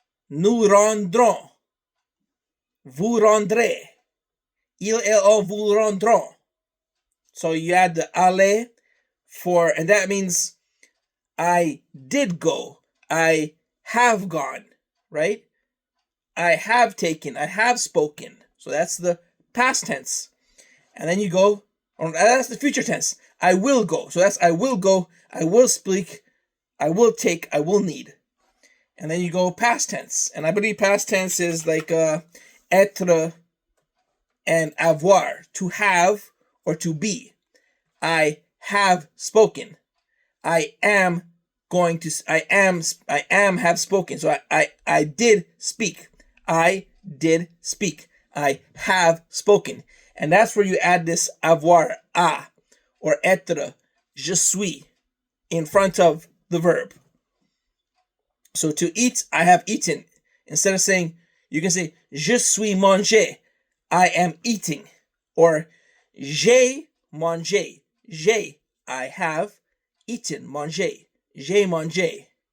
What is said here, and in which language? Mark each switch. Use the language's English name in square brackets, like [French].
[French] Nous rendrons, vous rendrez, il, elle, on vous rendront. [English] So you add the aller for, and that means I did go, I have gone, right? I have taken, I have spoken. So that's the past tense. And then you go, that's the future tense. I will go. So that's I will go, I will speak, I will take, I will need. And then you go past tense. And I believe past tense is like être and avoir, to have or to be. I have spoken. I am going to, I am have spoken. So I did speak. I did speak. I have spoken. And that's where you add this avoir, a, or être, je suis, in front of the verb. So to eat, I have eaten. Instead of saying, you can say, [French] je suis mangé, [English] I am eating. [French] Or, j'ai mangé, j'ai, [English] I have eaten, [French] mangé, j'ai mangé.